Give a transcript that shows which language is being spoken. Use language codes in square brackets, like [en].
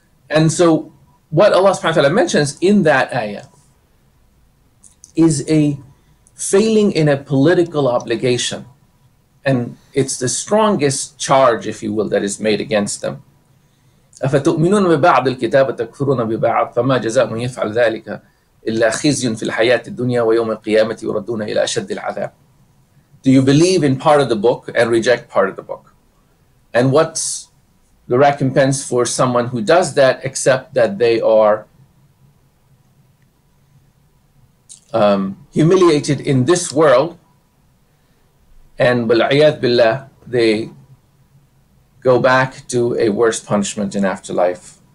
[en] And so what Allah subhanahu wa ta'ala mentions in that ayah is a failing in a political obligation. And it's the strongest charge, if you will, that is made against them. [ar] أفتؤمنون ببعض الكتاب وتكفرون ببعض فما جزاء من يفعل ذلك إلا خزي في الحياة الدنيا ويوم القيامة يردون إلى أشد العذاب. [en] Do you believe in part of the book and reject part of the book? And what's the recompense for someone who does that, except that they are humiliated in this world, and bil'iyad billah, they go back to a worse punishment in afterlife.